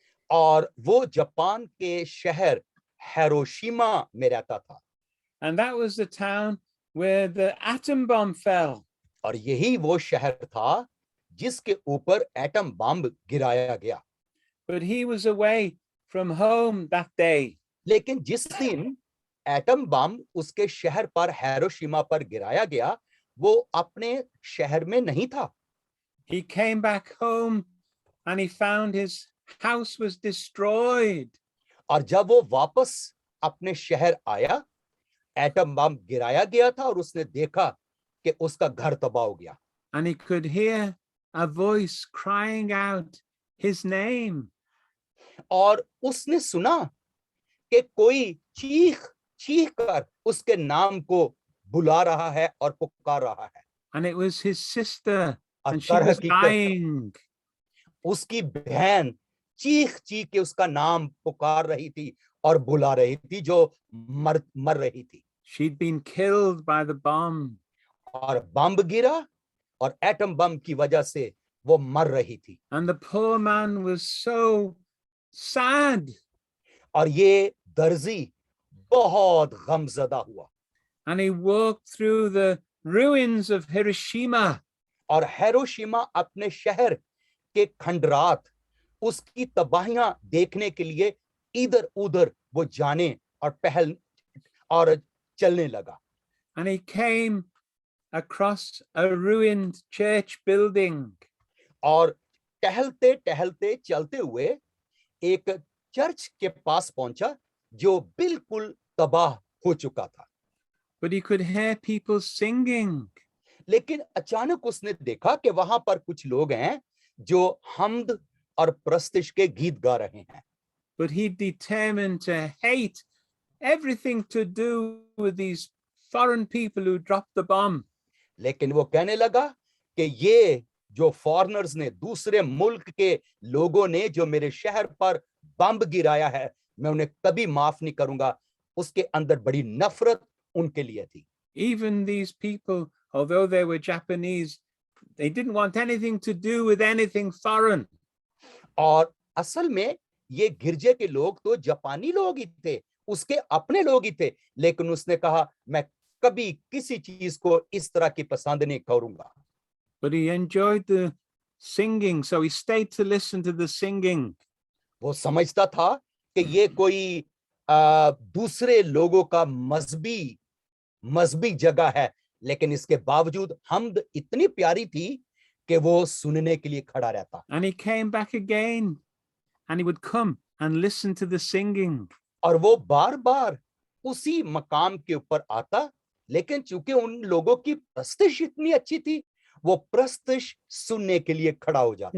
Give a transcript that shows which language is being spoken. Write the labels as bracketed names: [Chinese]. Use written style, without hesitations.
[Hindi] और वो जापान के शहर हिरोशिमा में रहता था। [English] And that was the town where the atom bomb fell. [Hindi] और यही वो शहर था जिसके ऊपर एटम बम गिराया गया। [English] But he was away from home that day. [Hindi] लेकिन जिस दिन एटम बम उसके शहर पर हिरोशिमा पर गिराया गया, वो अपने शहर में नहीं था। [English] He came back home and he found his house was destroyed. [Hindi] और जब वो वापस अपने शहर आया, एटम बम गिराया गया था और उसने देखा कि उसका घर तबाह हो गया। [English] And he could hear a voice crying out his name. [Hindi] और उसने सुना कि कोई चीख चीख कर उसके नाम को बुला रहा है और पुकार रहा है। [English] And it was his sister, [Hindi] और [English] and she [Hindi] दर [English] was [Hindi] हकीकत [English] dying. [Hindi] उसकी बहन चीख चीख के उसका नाम पुकार रही थी और बुला रही थी, जो मर रही थी। [English] She'd been killed by the bomb. [Hindi] और बम गिरा और एटम बम की वजह से वो मर रही थी। [English] And the poor man was so sad. [Hindi] और ये दर्जी बहुत गमजदा हुआ [English] and he walked through the ruins of Hiroshima. [Hindi] और हिरोशिमा अपने शहर के खंडरात उसकी तबाहियां देखने के लिए इधर उधर वो जाने और पहल और चलने लगा [English] And he came across a ruined church building. [Hindi] और टहलते टहलते चलते हुए एक चर्च के पास पहुंचा जो बिल्कुल तबाह हो चुका था [English] But he could hear people singing. [Hindi] लेकिन अचानक उसने देखा कि वहां पर कुछ लोग हैं जो हम्द और प्रस्तिश के गीत गा रहे हैं [English] But he determined to hate everything to do with these foreign people who dropped the bomb. [Hindi] लेकिन वो कहने लगा कि ये जो फॉरेनर्स ने दूसरे मुल्क के लोगों ने जो मेरे शहर पर बम गिराया है मैं उन्हें कभी माफ नहीं करूंगा उसके अंदर बड़ी नफरत उनके लिए थी [English] Even these people, although they were Japanese, they didn't want anything to do with anything foreign. [Hindi] और असल में ये गिरजे के लोग तो जापानी लोग ही थे उसके अपने लोग ही थे लेकिन उसने कहा मैं कभी किसी चीज को इस तरह की पसंद नहीं करूंगा [English] But he enjoyed the singing, so he stayed to listen to the singing. [Hindi] वो समझता था कि ये कोई दूसरे लोगों का मजहबी जगह है लेकिन इसके बावजूद हम्द इतनी प्यारी थी कि वो सुनने के लिए खड़ा रहता [English] And he came back again, and he would come and listen to the singing. [Hindi] और वो बार बार उसी मकाम के ऊपर आता लेकिन चूंकि उन लोगों की प्रस्तिश इतनी अच्छी थी वो प्रस्तिश सुनने के लिए खड़ा हो जाता